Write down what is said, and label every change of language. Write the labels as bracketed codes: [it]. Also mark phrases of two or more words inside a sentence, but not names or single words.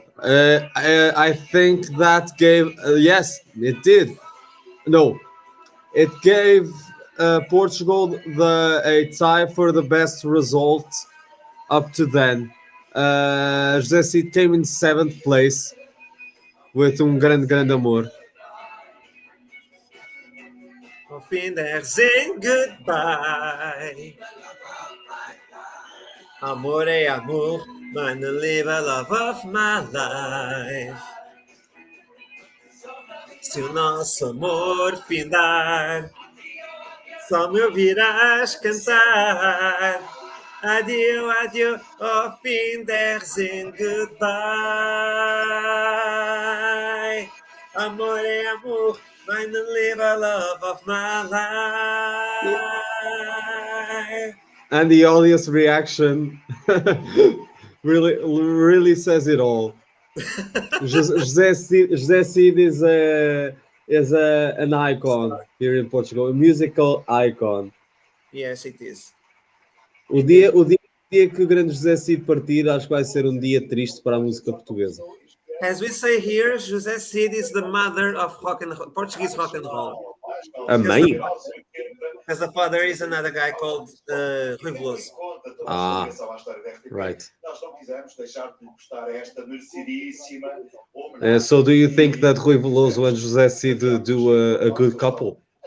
[en] I think that gave, yes, it did. No, it gave Portugal a tie for the best result up to then. José Cid came in 7th place with grande amor. [de] Auf Wiedersehen, goodbye. [pt] Amor é amor, [de] meine Liebe, [en] love of my life. [pt] Se o nosso amor findar, só me ouvirás cantar. [fr] Adieu, adieu, [de] auf Wiedersehen, goodbye. [pt] Amor é amor, [de] meine Liebe, [en] love of my life. And the audience reaction really says it all. José Cid is an icon here in Portugal, a musical icon. Yes, it is. [pt] O dia que o grande José Cid partir, acho que vai ser um dia triste para a música portuguesa. [en] As we say here, José Cid is the mother of Portuguese rock and roll. [pt] A mãe? [en] Because the father is another guy called Rui Veloso. Ah, right. So do you think that Rui Veloso and José Cid do a good couple?